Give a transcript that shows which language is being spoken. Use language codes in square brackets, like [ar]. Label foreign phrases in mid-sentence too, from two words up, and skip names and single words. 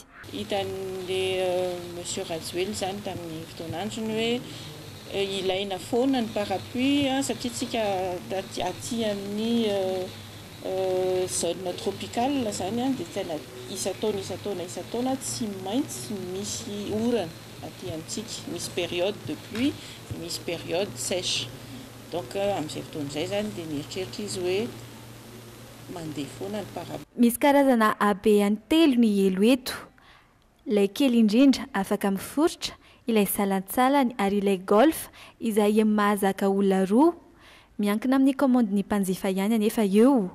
[mg] Hitan' [fr] le monsieur [mg] Rajoely zany tamin'ny fotoanandrony hoe ilaina foana ny parapluie satria tsika aty amin'ny [fr] zone tropicale [mg] zany dia tena isa-taona tsy maintsy misy orana aty amintsika, misy [fr] période de pluie, [mg] misy [fr] période sèche. [mg] Donc amin'izay fotoan'izay zany dia nieritreritra izy hoe mandeha foana ny parapluie. Misy karazana habeny telo ny elo eto. Ilay kely indrindra afaka miforotra, ilay salatsalany ary ilay golf izay mahazaka olona roa, miankina amin'ny komandiny mpanjifa ihany anefa eo.